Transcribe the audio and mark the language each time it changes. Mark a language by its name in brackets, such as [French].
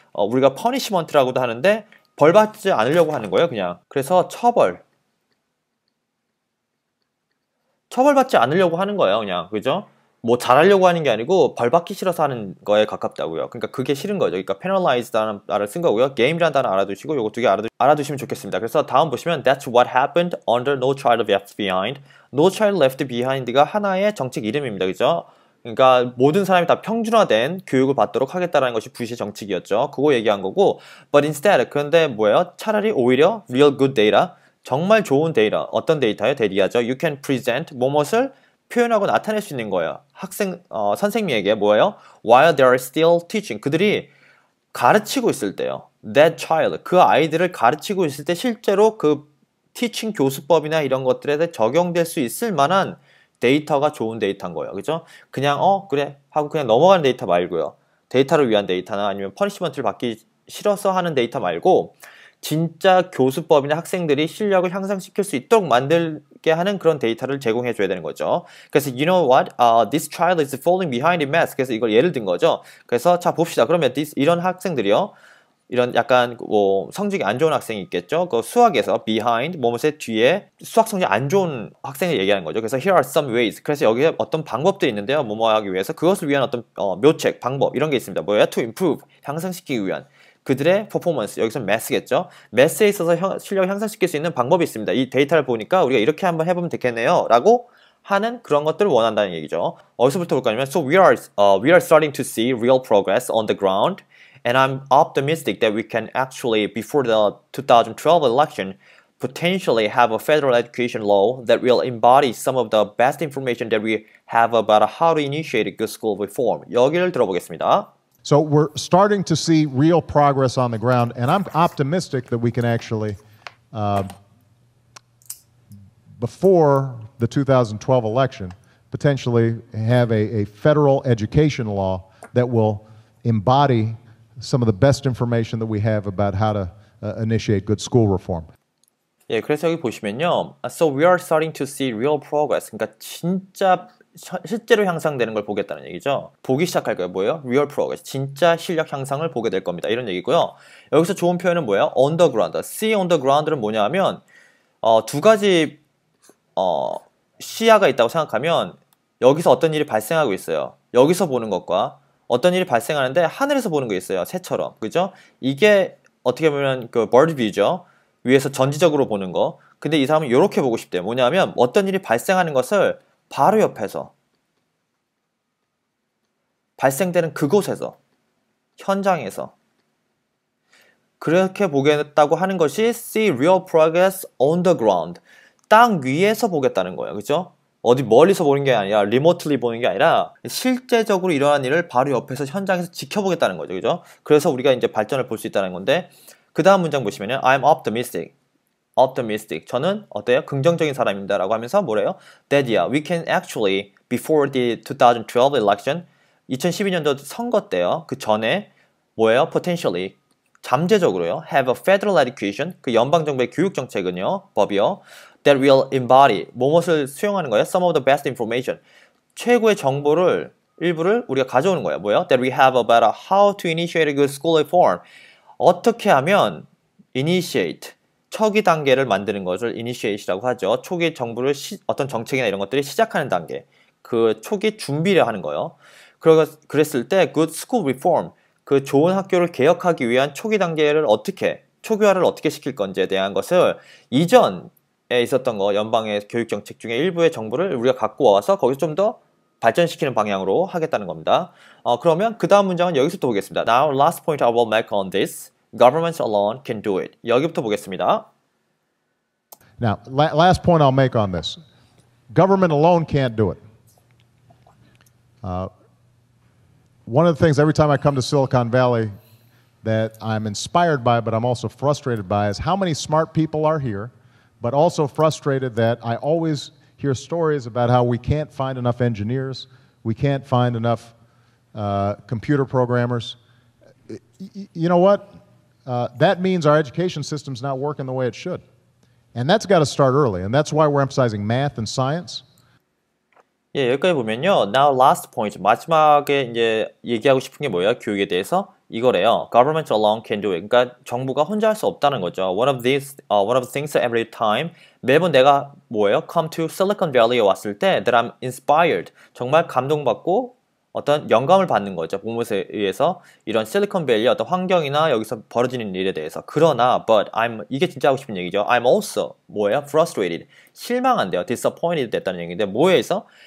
[Korean] 우리가 punishment라고도 하는데 벌 받지 않으려고 하는 거예요. 그냥. 그래서 처벌받지 않으려고 하는 거예요. 그냥. 그죠? 뭐 잘하려고 하는 게 아니고 벌 받기 싫어서 하는 거에 가깝다고요. 그러니까 그게 싫은 거죠. 그러니까 penalize라는 단어를 쓴 거고요. game이라는 단어 알아두시고 요거 두 개 알아두시면 좋겠습니다. 그래서 다음 보시면 [English] That's what happened under No Child Left Behind. [Korean] No Child Left Behind가 하나의 정책 이름입니다. 그죠? 그러니까 모든 사람이 다 평준화된 교육을 받도록 하겠다라는 것이 부시의 정책이었죠. 그거 얘기한 거고 [English] But instead, [Korean] 그런데 뭐예요? 차라리 오히려 [English] real good data, [Korean] 정말 좋은 데이터, 어떤 데이터요? 데이터죠. [English] You can present [Korean] 무엇을 표현하고 나타낼 수 있는 거예요. 선생님에게 뭐예요? [English] While they are still teaching. [Korean] 그들이 가르치고 있을 때요. [English] That child, [Korean] 그 아이들을 가르치고 있을 때 실제로 그 티칭 교수법이나 이런 것들에 대해 적용될 수 있을 만한 데이터가 좋은 데이터인 거예요. 그죠? 그냥 그래 하고 그냥 넘어가는 데이터 말고요. 데이터를 위한 데이터나 아니면 퍼니시먼트를 받기 싫어서 하는 데이터 말고 진짜 교수법이나 학생들이 실력을 향상시킬 수 있도록 만들게 하는 그런 데이터를 제공해 줘야 되는 거죠. 그래서 [English] you know what? This child is falling behind in math. [Korean] 그래서 이걸 예를 든 거죠. 그래서 자 봅시다. 그러면 이런 학생들이요. 이런 약간 뭐 성적이 안 좋은 학생이 있겠죠. 그 수학에서 behind 뭐뭐의 뒤에 수학 성적이 안 좋은 학생을 얘기하는 거죠. 그래서 [English] here are some ways. [Korean] 그래서 여기에 어떤 방법들이 있는데요. 뭐뭐 하기 위해서 그것을 위한 어떤 묘책, 방법 이런 게 있습니다. 뭐예요? To improve 향상시키기 위한 그들의 퍼포먼스 여기서 매스겠죠. 매스에 있어서 실력을 향상시킬 수 있는 방법이 있습니다. 이 데이터를 보니까 우리가 이렇게 한번 해보면 되겠네요. 라고 하는 그런 것들을 원한다는 얘기죠. 어디서부터 볼까 하면 [English] So we are starting to see real progress on the ground. And I'm optimistic that we can actually, before the 2012 election, potentially have a federal education law that will embody some of the best information that we have about how to initiate a good school reform. [Korean] 여기를 들어보겠습니다. [English] So we're starting to see real progress on the ground, and I'm optimistic that we can actually, before the 2012 election, potentially have a federal education law that will embody some of the best information that we have about how to initiate good school reform. [Korean] 예, 그래서 여기 보시면요. [English] So we are starting to see real progress. [Korean] 그러니까 진짜 실제로 향상되는 걸 보겠다는 얘기죠. 보기 시작할 거예요. 뭐예요? [English] Real progress. [Korean] 진짜 실력 향상을 보게 될 겁니다. 이런 얘기고요. 여기서 좋은 표현은 뭐예요? [English] On the ground. [Korean] See on the ground는 뭐냐 하면 두 가지 시야가 있다고 생각하면 여기서 어떤 일이 발생하고 있어요. 여기서 보는 것과 어떤 일이 발생하는데 하늘에서 보는 거 있어요. 새처럼. 그죠? 이게 어떻게 보면 그 bird view죠. 위에서 전지적으로 보는 거. 근데 이 사람은 이렇게 보고 싶대요. 뭐냐면 어떤 일이 발생하는 것을 바로 옆에서 발생되는 그곳에서 현장에서 그렇게 보겠다고 하는 것이 [English] see real progress on the ground. [Korean] 땅 위에서 보겠다는 거예요. 그죠? 어디 멀리서 보는 게 아니라 remotely 보는 게 아니라 실제적으로 일어난 일을 바로 옆에서 현장에서 지켜보겠다는 거죠. 그죠? 그래서 우리가 이제 발전을 볼 수 있다는 건데 그 다음 문장 보시면요. [English] I'm optimistic. optimistic. [Korean] 저는 어때요? 긍정적인 사람입니다. 라고 하면서 뭐래요? [English] That yeah, we can actually before the 2012 election [Korean] 2012년도 선거 때요. 그 전에 뭐예요? [English] potentially [Korean] 잠재적으로요. [English] have a federal education [Korean] 그 연방정부의 교육정책은요. 법이요. [English] that will embody [Korean] 무엇을 수용하는 거예요? [English] some of the best information [Korean] 최고의 정보를 일부를 우리가 가져오는 거예요. 뭐예요? [English] that we have about how to initiate a good school reform [Korean] 어떻게 하면 [English] initiate [Korean] 초기 단계를 만드는 것을 initiate이라고 하죠. 초기 정부를 어떤 정책이나 이런 것들이 시작하는 단계 그 초기 준비를 하는 거예요. 그랬을 때 [English] good school reform [Korean] 그 좋은 학교를 개혁하기 위한 초기 단계를 어떻게 초기화를 어떻게 시킬 건지에 대한 것을 이전에 있었던 거 연방의 교육 정책 중에 일부의 정보를 우리가 갖고 와서 거기서 좀 더 발전시키는 방향으로 하겠다는 겁니다. 그러면 그 다음 문장은 여기서부터 보겠습니다. [English] Now last point I will make on this. Governments alone can do it. [Korean] 여기부터 보겠습니다. [English] Now, last point I'll make on this. Government alone can't do it. One of the things every time I come to Silicon Valley that I'm inspired by, but I'm also frustrated by, is how many smart people are here, but also frustrated that I always hear stories about how we can't find enough engineers, we can't find enough computer programmers. You know what? That means our education system's not working the way it should. And that's got to start early, and that's why we're emphasizing math and science. [Korean] 예, 여기까지 보면요. [English] Now last point. [Korean] 마지막에 이제 얘기하고 싶은 게 뭐예요? 교육에 대해서 이거래요. [English] Government alone can do it. [Korean] 그러니까 정부가 혼자 할 수 없다는 거죠. [English] One of the things every time [Korean] 매번 내가 뭐예요? [English] Come to Silicon Valley에 [Korean] 왔을 때 [English] that I'm inspired. [Korean] 정말 감동받고 어떤 영감을 받는 거죠. 무엇에 의해서 이런 실리콘밸리의 어떤 환경이나 여기서 벌어지는 일에 대해서. 그러나 [English] but [Korean] 이게 진짜 하고 싶은 얘기죠. [English] I'm also [Korean] 뭐예요? [English] frustrated. [Korean] 실망한대요. disappointed 됐다는 얘기인데 뭐에서?